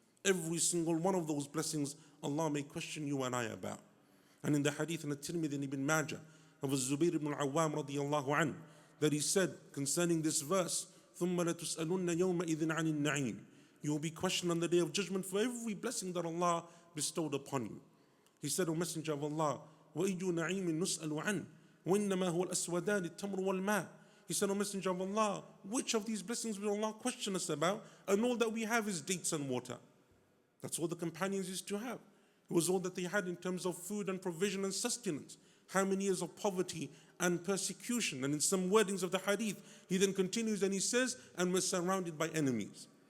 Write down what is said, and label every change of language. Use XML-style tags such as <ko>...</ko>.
<en>Every single one of those blessings, Allah may question you and I about. And in the hadith in the Tirmidhi and Ibn Majah of Zubayr ibn al-Awwam radiyallahu anhu, that he said concerning this verse,</en> <ar>ثُمَّ لَتُسْأَلُنَّ يَوْمَئِذٍ عَنِ النَّعِيمِ,</ar> <en>you will be questioned on the day of judgment for every blessing that Allah bestowed upon you. He said, O Messenger of Allah,</en> <ar>وَإِيُّ نَعِيمٍ نُسْأَلُ عَنْهُ وَإِنَّمَا هُوَ الْأَسْوَدَانِ التَّمْرُ وَالْمَاءِ.</ar> <en>He said, O Messenger of Allah, which of these blessings will Allah question us about? And all that we have is dates and water. That's all the companions used to have. It was all that they had in terms of food and provision and sustenance. How many years of poverty and persecution? And in some wordings of the hadith, he then continues and he says, and we're surrounded by enemies.</en>